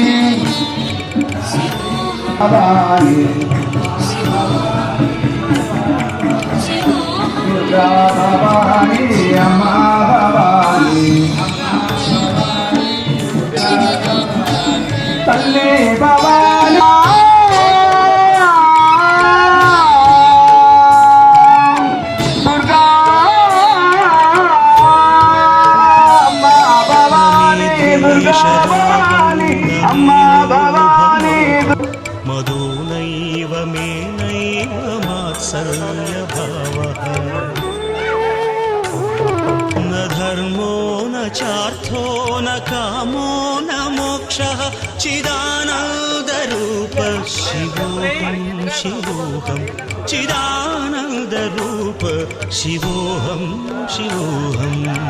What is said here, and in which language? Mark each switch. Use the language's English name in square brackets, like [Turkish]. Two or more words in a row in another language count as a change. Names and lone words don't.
[Telugu] భవాని దుర్గా భవాని అమ్మా భవాని తల్లి భవాని దుర్గా అమ్మా భవాని దుర్గా భవాని అమ్మా భవాని [Sanskrit] मधुनैव मेनैव मात्सर्यभावः न धर्मो न चार्थो न कामो न मोक्षः चिदानन्दरूप शिवोऽहं शिवोऽहं चिदानन्दरूप शिवोऽहं शिवोऽहम्